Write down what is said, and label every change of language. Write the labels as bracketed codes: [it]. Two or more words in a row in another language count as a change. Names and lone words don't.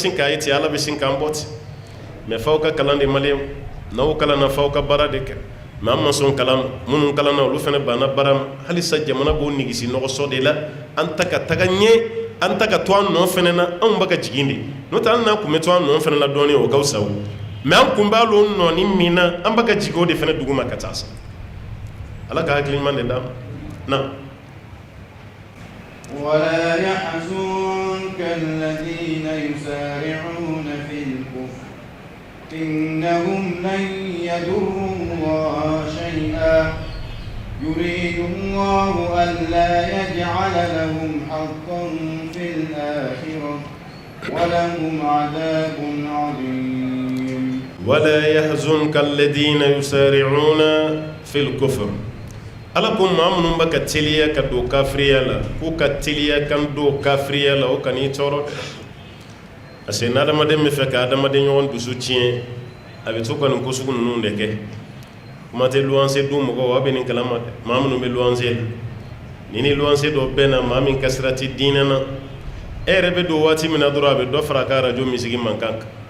[bm] sin k'a ye ten Ala bɛ sin k'an bɔ ten mais f'aw ka kalan de maliyɛnw n'aw kalanna f'aw ka baara de kɛ mais an ma sɔn kalan minnu kalanna olu fana banna baara ma halisa jamana b'o nigisi nɔgɔsɔ de la an ta ka taga ɲɛ an ta ka to an nɔ fana na anw bɛ ka jigin de n'o tɛ hali n'an kun bɛ to an nɔ fana la dɔɔnin o ka fisa o mais an kun b'a lon nɔɔni min na an bɛ ka jigin o de fana dugu ma ka taa sa Ala ka hakili ɲuman de d'a ma na [ar] ولا يحزنك الذين يسارعون في الكفر إنهم لن يضروا الله شيئا يريد الله ألا يجعل لهم حظا في الآخرة ولهم عذاب عظيم ولا يحزنك الذين يسارعون في الكفر [bm] Ala ko maa minnu bɛ ka teliya ka don kafiriya la k'u ka teliya kan don kafiriya la o kan'i tɔɔrɔ dɛ [fr] parce que [bm] n'adamaden bɛ fɛ ka adamaden ɲɔgɔn dusu tiɲɛ a bɛ to ka nin ko sugu ninnu de kɛ kuma tɛ luwanse dun mɔgɔw a bɛ nin kalama dɛ maa minnu bɛ luwanse la ni luwanse dɔ bɛ na maa min ka sira tɛ diinɛ na e yɛrɛ bɛ don waati min na dɔrɔn a bɛ dɔ fara a ka arajo misigi mankan